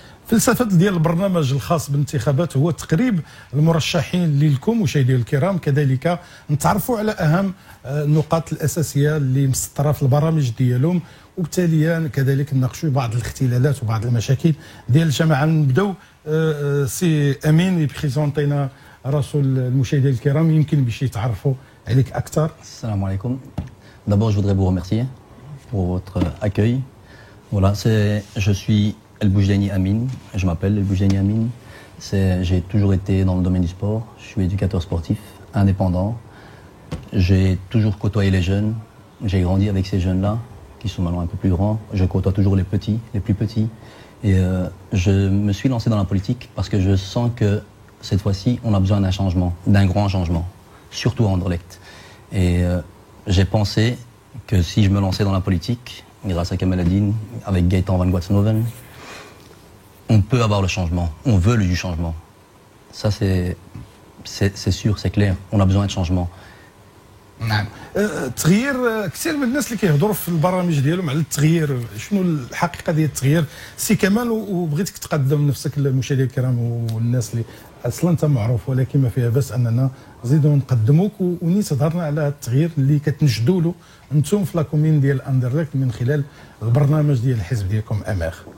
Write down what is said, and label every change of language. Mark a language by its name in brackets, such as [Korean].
[Arabic] فلسفة ديال البرنامج الخاص بالانتخابات هو تقريب المرشحين لكم مشاهدينا الكرام، كذلك نتعرفوا على أهم النقاط الأساسية اللي مسطرة في البرامج ديالهم، وبالتالي كذلك نناقشوا بعض الاختلالات وبعض المشاكل ديال الجماعة. نبداو سي أمين يبريزونتينا راسو المشاهدين الكرام، يمكن باش يتعرفوا عليك أكثر. السلام عليكم. [French] D'abord, je voudrais vous remercier pour votre accueil. Voilà, je suis El Boujdaini Amin, je m'appelle El Boujdaini Amin. J'ai toujours été dans le domaine du sport, je suis éducateur sportif, indépendant. J'ai toujours côtoyé les jeunes, j'ai grandi avec ces jeunes-là, qui sont maintenant un peu plus grands. Je côtoie toujours les petits, les plus petits. Et je me suis lancé dans la politique parce que je sens que cette fois-ci, on a besoin d'un changement, d'un grand changement, surtout à Anderlecht. Et j'ai pensé que si je me lançais dans la politique, grâce à Kamal Adine, avec Gaëtan Van Guatsnoven, on peut avoir le changement, on veut du changement. Ça c'est sûr, c'est clair, on a besoin de changement. [Arabic] نعم. التغيير، كثير من الناس اللي كيهضروا في البرامج ديالهم على التغيير. شنو الحقيقه ديال التغيير سي كمال؟ وبغيتك تقدم نفسك للمشاهدين الكرام والناس اللي اصلا انت معروف، ولكن ما فيها بس اننا نزيدوا نقدموك ونيت هضرنا على التغيير اللي كتنجدوا له انتم في لاكومين ديال اندرلكت من خلال البرنامج ديال الحزب ديالكم امير.